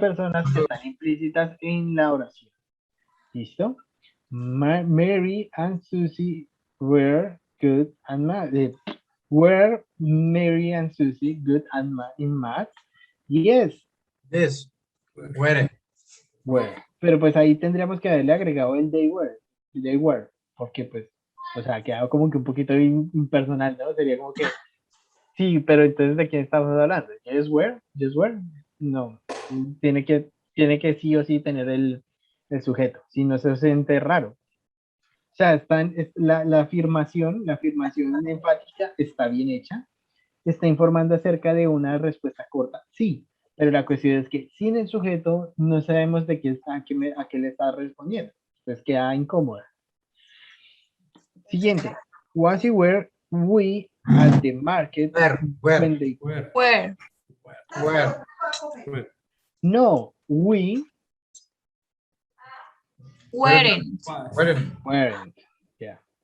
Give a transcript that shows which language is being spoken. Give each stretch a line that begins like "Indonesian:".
Spanish: personas que están implícitas en la oración. ¿Listo?
English: Mary and Susie were good at math. Were Mary and Susie good at in math? Yes, Yes. Where? were.
Spanish: Pero pues ahí tendríamos que haberle agregado el
English: they were. They were.
Spanish: Porque pues, o sea, quedado como que un poquito impersonal, ¿no? Sería como que, sí, pero entonces ¿de quién estamos hablando?
English: ¿Yes were? ¿Yes were?
Spanish: No. Tiene que sí o sí tener el sujeto. Si no se siente raro. O sea, la afirmación enfática está bien hecha. Está informando acerca de una respuesta corta. Sí, pero la cuestión es que sin el sujeto no sabemos de qué a qué le está respondiendo. Entonces queda incómoda. Siguiente.
English: Was you were we at the market Where? when they... Where. Where? Where? Where. No, we Weren't. Was. weren't. Yeah.